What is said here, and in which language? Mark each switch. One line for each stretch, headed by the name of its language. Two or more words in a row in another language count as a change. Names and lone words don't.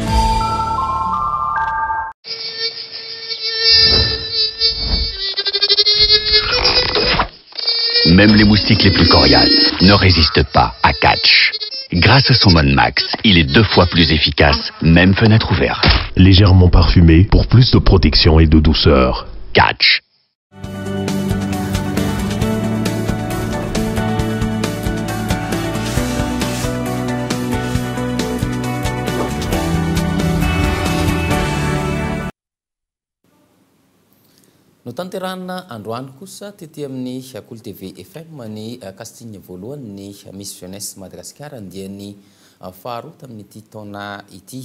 French: Même les moustiques les plus coriaces ne résistent pas à Catch. Grâce à son mode max, il est 2 fois plus efficace, même fenêtre ouverte. Légèrement parfumé pour plus de protection et de douceur. Catch.
Malagasy: No tanterahana androany kosa tety amin'ny Akolo TV FM ny casting voalohany ny Miss Jeunesse Madagasikara dia ny faharoa tamin'ity taona ity.